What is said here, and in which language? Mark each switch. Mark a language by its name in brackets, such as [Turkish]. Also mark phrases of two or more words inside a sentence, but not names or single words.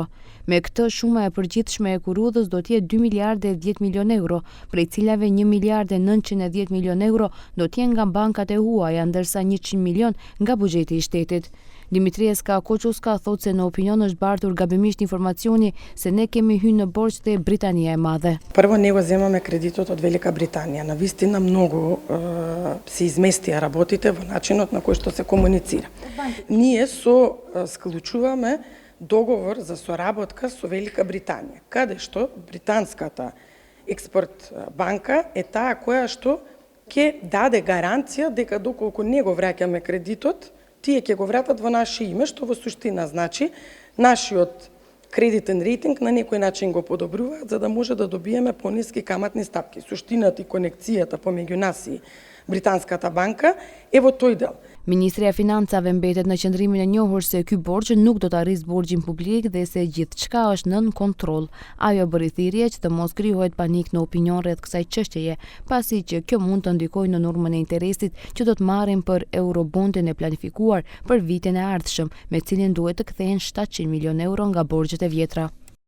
[Albanian] Me këtë, shuma e përgjithshme e hekurudhës do të jetë 2 miliardë e 10 milion euro, prej cilave 1 miliardë e 910 milion euro do të jenë nga bankat e huaja, ndërsa 100 milion nga buxheti i shtetit. Dimitrieska Koçuska thotë se në opinion është bartur gabimisht informacioni se ne kemi hyrë në borxh te Britania e Madhe. [Macedonian] Прво не го земаме кредитот од Велика Британија. Навистина многу се изместија работите во начинот на кој што се комуницира. Ние склучуваме договор за соработка со Велика Британија, каде што британската експорт банка е таа која што ќе даде гаранција дека доколку не го враќаме кредитот, тие ќе го вратат во наше име, што во суштина значи нашиот кредитен рейтинг на некој начин го подобруваат за да може да добиеме пониски каматни стапки. Суштината и конекцијата помеѓу нас и Британската банка е во тој дел. [Albanian] Ministria e Financave mbetet në qëndrimin e njohur se ky borxh nuk do ta arrisë borxhin publik dhe se gjithçka është nën kontroll. Ajo bëri thirrje që të mos krijohet panik në opinion rreth kësaj çështjeje, pasi që kjo mund të ndikojë në normën e interesit që do të marrin për eurobondin e planifikuar për vitin e ardhshëm, me cilin duhet të kthehen 700 milion euro nga borxhet e vjetra.